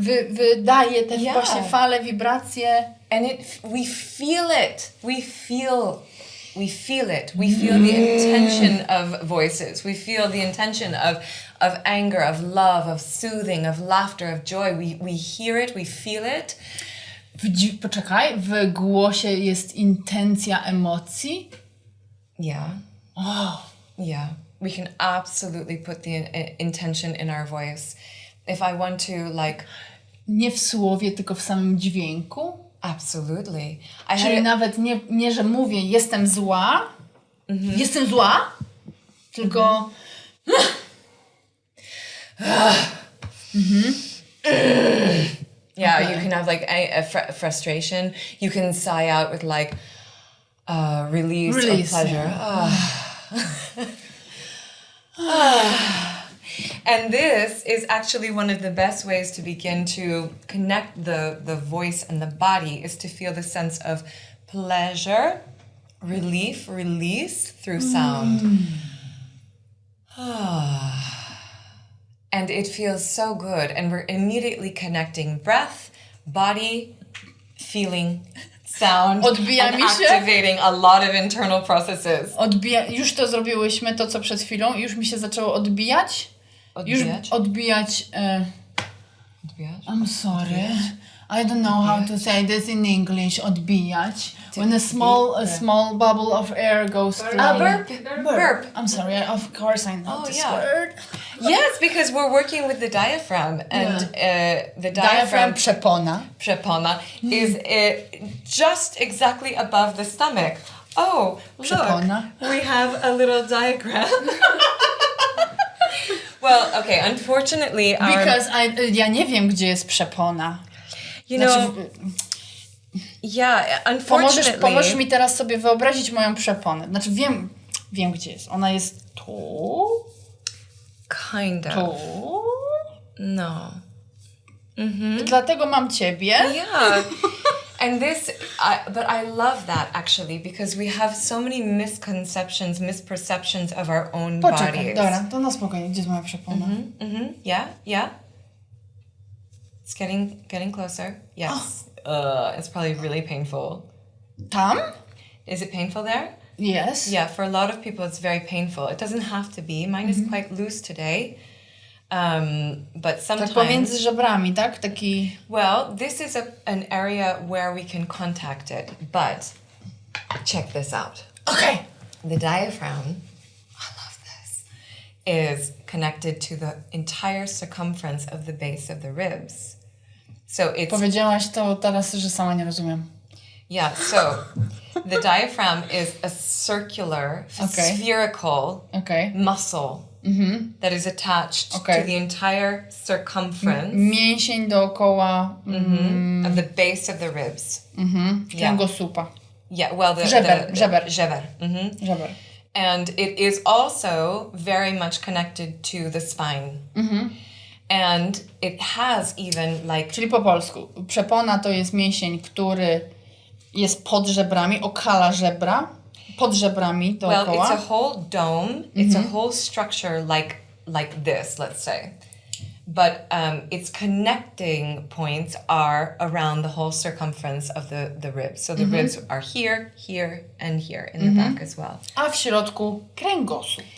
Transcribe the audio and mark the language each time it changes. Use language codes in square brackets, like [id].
[pl] wydaje te właśnie fale, wibracje. [en] And we feel it. We feel it. We feel the intention of voices. We feel the intention of anger, of love, of soothing, of laughter, of joy. We hear it, we feel it. [pl] Poczekaj, w głosie jest intencja emocji? [en] Yeah. Oh. Yeah. We can absolutely put the intention in our voice. If I want to like... [pl] Nie w słowie, tylko w samym dźwięku? [en] Absolutely. [pl] Czyli nawet nie, że mówię jestem zła, jestem zła, tylko... [en] Yeah, Okay. you can have like a frustration. You can sigh out with like release of pleasure. And this is actually one of the best ways to begin to connect the voice and the body, is to feel the sense of pleasure, relief, release through sound. And it feels so good. And we're immediately connecting breath, body, feeling, sound, [pl] Odbija mi [en] and [pl] się. [en] activating a lot of internal processes. [pl] Już to zrobiłyśmy, to co przed chwilą, już mi się zaczęło odbijać. Już odbijać. [en] I'm sorry. I don't know how to say this in English. Odbijać. When a small bubble of air goes through. Burp. I'm sorry. Of course I know this word. Yes, because we're working with the diaphragm, and the diaphragm przepona is just exactly above the stomach. Oh, [pl] Przepona. [en] look, we have a little diagram. Well, okay, unfortunately, [pl] Because ja nie wiem, gdzie jest przepona. [en] You know, yeah, unfortunately. [pl] Pomożesz mi teraz sobie wyobrazić moją przeponę. Znaczy wiem gdzie jest. Ona jest tu. [en] Kind of. [pl] Tu. No. Dlatego mam ciebie. [en] Yeah. And but I love that actually, because we have so many misperceptions of our own [pl] Poczekaj, [en] bodies. [pl] dobra, to na spokojnie. Gdzie jest moja przepona? [en] Yeah. It's getting closer. Yes. It's probably really painful. [pl] Tam? [en] Is it painful there? Yes. Yeah, for a lot of people it's very painful. It doesn't have to be. Mine is quite loose today. But sometimes... [pl] Tak pomiędzy żebrami, tak? Taki... [en] Well, this is an area where we can contact it, but check this out. Okay. The diaphragm, I love this, is connected to the entire circumference of the base of the ribs. So it's... [pl] Powiedziałaś to teraz, że sama nie rozumiem. [en] Yeah, so the diaphragm is a circular, spherical muscle that is attached to the entire circumference [pl] mięsień dookoła [en] of the base of the ribs. [pl] Kręgosłupa. [en] Yeah, well, [pl] żeber. Żeber. [en] And it is also very much connected to the spine. And it has even like... [pl] Czyli po polsku. Przepona to jest mięsień, który jest pod żebrami, okala żebra, pod żebrami dookoła. [en] Well, it's a whole dome. It's a whole structure like this, let's say. But its connecting points are around the whole circumference of the ribs. So the ribs are here, here, and here in the back as well. [pl] A w środku kręgosłup.